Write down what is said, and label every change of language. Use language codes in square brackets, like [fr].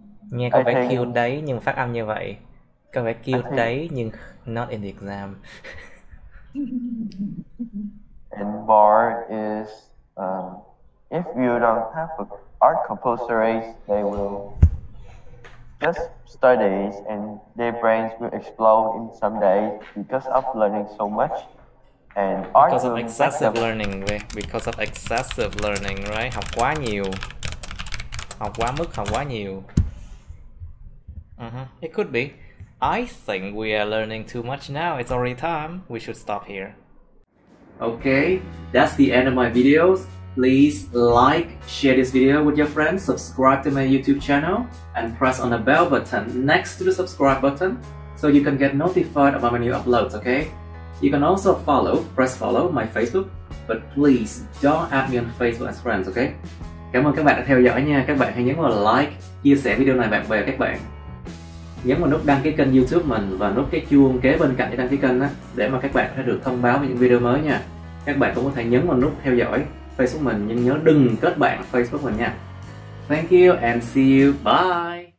[vi] nghe có vẻ cute đấy nhưng phát âm như vậy. Có vẻ cute đấy nhưng [en] not in the exam. And more is if you don't have art compulsories, they will just study and their brains will explode in some days because of learning so much. And Because of excessive learning, right? [vi] Học quá nhiều. Học quá mức, học quá nhiều. [en] It could be. I think we are learning too much now. It's already time. We should stop here. Okay, that's the end of my videos. Please like, share this video with your friends, subscribe to my YouTube channel, and press on the bell button next to the subscribe button so you can get notified about my new uploads, okay? You can also press follow my Facebook, but please don't add me on Facebook as friends, okay? [vi] Cảm ơn các bạn đã theo dõi nha. Các bạn hãy nhấn vào like, chia sẻ video này bạn bè các bạn. Nhấn vào nút đăng ký kênh YouTube mình và nút cái chuông kế bên cạnh cái đăng ký kênh á, để mà các bạn sẽ được thông báo về những video mới nha. Các bạn cũng có thể nhấn vào nút theo dõi Facebook mình, nhưng nhớ đừng kết bạn Facebook mình nha. [en] Thank you and see you. Bye.